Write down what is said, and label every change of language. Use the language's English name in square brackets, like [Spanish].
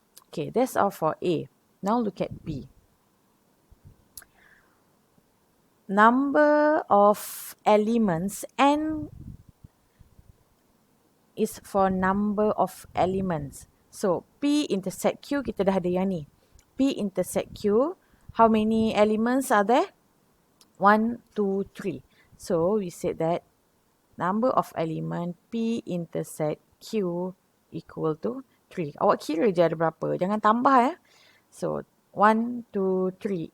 [English] Okay, that's all for A. Now look at B. Number of elements, N is for number of elements. So P intersect Q, [Malay] kita dah ada yang ni. [English] P intersect Q, how many elements are there? 1, 2, 3. So we said that number of element P intersect Q equal to 3. [Malay] Awak kira je ada berapa. Jangan tambah [English] So 1, 2, 3.